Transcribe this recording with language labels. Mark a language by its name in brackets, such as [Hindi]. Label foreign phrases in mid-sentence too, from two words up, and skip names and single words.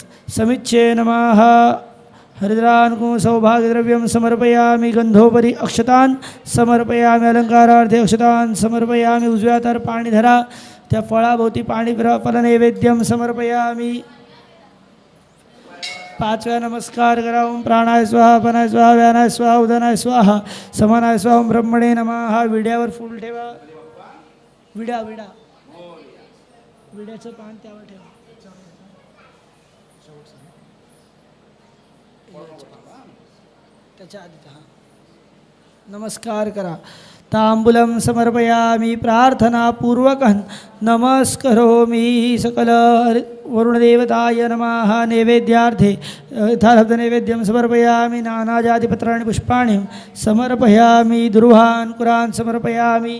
[Sanskrit] समिच्छे नमः. हरिद्रानुकुम सौभाग्यद्रव्यं समर्पयामि. गंधोपरी अक्षतान् समर्पयामि. अलंकारार्थे अक्षतान् समर्पयामि. [Marathi] उजव्या हातावर पाणी धरा. त्या फळाभोवती पाणी [Sanskrit] फलनैवेद्यं समर्पयामि. [Marathi] 5 वेळा नमस्कार करा. [Sanskrit] ओम प्राणाय स्वाहा. अपनाय स्वाहा. व्यानाय स्वाहा. उदनाय स्वाहा. समानाय स्वाहा. ओम ब्रह्मणे नमः. [Marathi] विड्यावर फूल ठेवा. विडा विड्याचं पान त्यावर ठेवा. त्याच्या आधी नमस्कार करा. [Sanskrit] तांबूलं समर्पयामि. प्रार्थनापूर्वकं नमस्करोमि. सकल वरुणदेवताय नमः. नैवेद्यार्थे यथालब्धनैवेद्यं समर्पयामि. नानाजातिपत्राणि पुष्पाणि समर्पयामि. दुर्वान् कुरान् समर्पयामि.